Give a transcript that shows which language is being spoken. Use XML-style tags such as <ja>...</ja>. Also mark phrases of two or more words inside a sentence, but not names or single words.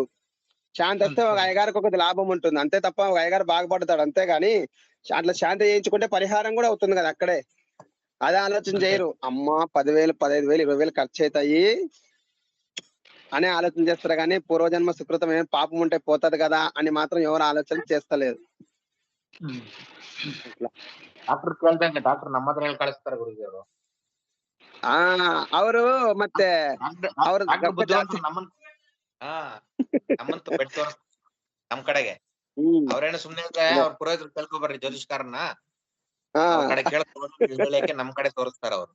<te>శాంతి వస్తే ఒక అయ్యగారికి ఒకటి లాభం ఉంటుంది అంతే తప్ప, ఒక అయ్యగారు బాగుపడతాడు అంతేగాని అట్లా శాంతి చేయించుకుంటే పరిహారం కూడా అవుతుంది కదా అక్కడే. అదే ఆలోచన చేయరు. అమ్మ 10,000, 15,000, 20,000 ఖర్చు అవుతాయి అనే ఆలోచన చేస్తారు, కానీ పూర్వజన్మ సుకృతం ఏం పాపం ఉంటే పోతది కదా అని మాత్రం ఎవరు ఆలోచన చేస్తలేదు.</te> <kn>ಡಾಕ್ಟರ್ ನಮ್ಮ ಹತ್ರ ಕಳಿಸ್ತಾರೆ ಗುರುಜಿಯವರು. ಅವರು ಮತ್ತೆ ಅವರು ನಮ್ಮಂತ ಬೆಟ್ಟು ನಮ್ ಕಡೆಗೆ ಅವ್ರೇನು ಸುಮ್ನೆ ಅವ್ರ ಪುರೋಹಿತರು ಕೇಳ್ಕೊಬರ್ರಿ ಜ್ಯೋತಿಷ್ಕಾರನ್ನ, ಕಡೆ ಕೇಳಕ್ಕೆ ನಮ್ ಕಡೆ ತೋರಿಸ್ತಾರ ಅವ್ರು.</kn>